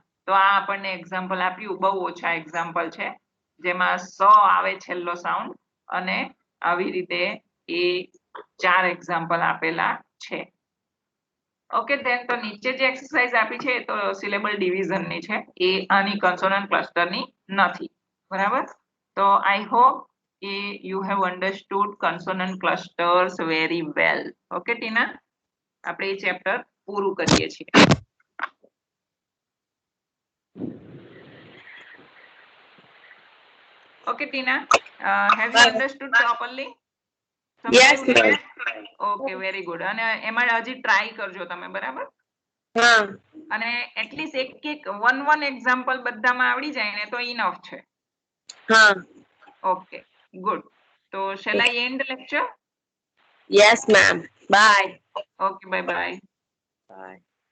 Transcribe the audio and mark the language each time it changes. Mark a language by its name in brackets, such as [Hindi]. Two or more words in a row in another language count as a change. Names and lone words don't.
[Gujarati] તો આ આપણને એક્ઝામ્પલ આપ્યું, બહુ ઓછા એક્ઝામ્પલ છે જેમાં સ આવે છેલ્લો સાઉન્ડ, અને આવી રીતે એ 4 એક્ઝામ્પલ આપેલા છે. [English] okay, then [Gujarati] તો નીચે જે એક્સરસાઇઝ આપી છે તો [English] syllable divisionની [Gujarati] છે, એ આની [English] consonant clusterની [Gujarati] નથી, બરાબર. [English] તો I hope you have understood consonant clusters very well. [Gujarati] Okay ટીના, આપણે એ ચેપ્ટર પૂરું કરીએ છીએ. [English] Okay ટીના, have you understood properly? Yes ma'am. okay, very good. [Gujarati] અને એમાં હજી ટ્રાય કરજો તમે, બરાબર. હા. અને એટલીસ્ટ એક વન એક્ઝામ્પલ બધામાં આવડી જાય ને તો ઇનફ છે. હા. [English] okay, good. તો shall I end the lecture? Yes ma'am. Bye. Okay, bye bye. Bye.